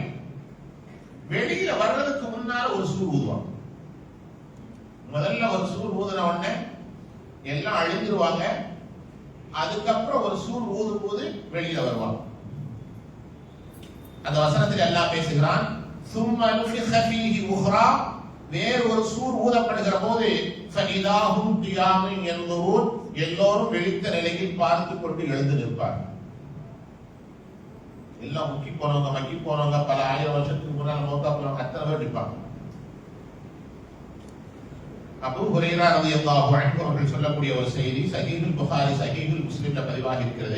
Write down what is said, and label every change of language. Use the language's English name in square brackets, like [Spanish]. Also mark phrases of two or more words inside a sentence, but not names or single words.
[Tamil] வெளியில வர்றதுக்கு முன்னால ஒரு சூர் ஊதுவாங்க. முதல்ல ஒரு சூர் ஊதுன உடனே எல்லாம் அழிஞ்சிருவாங்க. அதுக்கப்புறம் ஒரு சூர் ஊதும் போது வெளியில வருவாங்க. அந்த வசனத்தில் அல்லாஹ் பேசுகிறான், [Arabic] ثم نفخ فيه أخرى, [Tamil] வேறு ஒரு சூர் ஊதப்படுகிற போது [Arabic] فإذا هم قيام ينظرون, [Tamil] எல்லோரும் விழித்த நிலையில் பார்த்து கொண்டு எழுந்து நிற்பார்கள். எல்லாம் முக்கி போனவங்க, மக்கி போனவங்க, பல 1000 வருஷத்துக்கு முன்னால் மௌத்தா போனவங்க அத்தனை பேர் நிற்பாங்க. அபூ ஹுரைரா [Arabic] رضي الله عنه [Tamil] அவர்கள் சொல்லக்கூடிய ஒரு செய்தி சஹீஹுல் புகாரி, சஹீஹுல் முஸ்லிம்ல பதிவாகி இருக்கிறது.